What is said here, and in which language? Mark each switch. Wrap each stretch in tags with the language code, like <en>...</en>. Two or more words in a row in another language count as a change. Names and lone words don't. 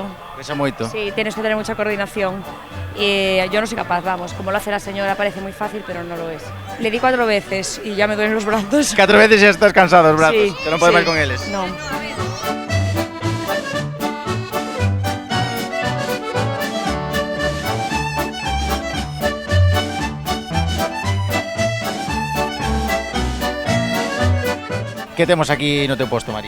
<gl>Pesa moito.</gl> <es>Sí, tienes que tener mucha coordinación. Yo no soy capaz, vamos, como lo hace la señora parece muy fácil, pero no lo es. Le di 4 veces y ya me duelen los brazos. 4 veces ya estás cansado los brazos, sí,</es> <gl>que non podes</gl> <es>sí.</es> <gl>máis con eles.</gl> <es>No.</es> <gl>Que temos aquí no teu posto, María?</gl>